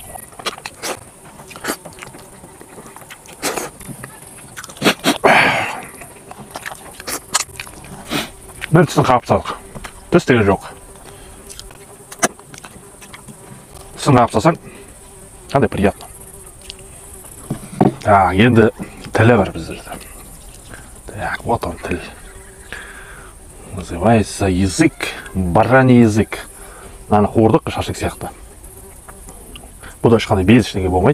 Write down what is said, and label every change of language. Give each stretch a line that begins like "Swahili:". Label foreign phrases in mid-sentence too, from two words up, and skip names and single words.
Kazakh: Бір тісін қағып тастадық. Тіс деген жоқ. Тісін қағып тастасаң, қандай приятно. Енді тілі бар біздерде.
Russian: Так, вот он тіл. Называется язык, бараний язык.
Kazakh: Мынаны қуырдық, шашлык сияқты. Бұда ешқандай без ештеңе болмайды.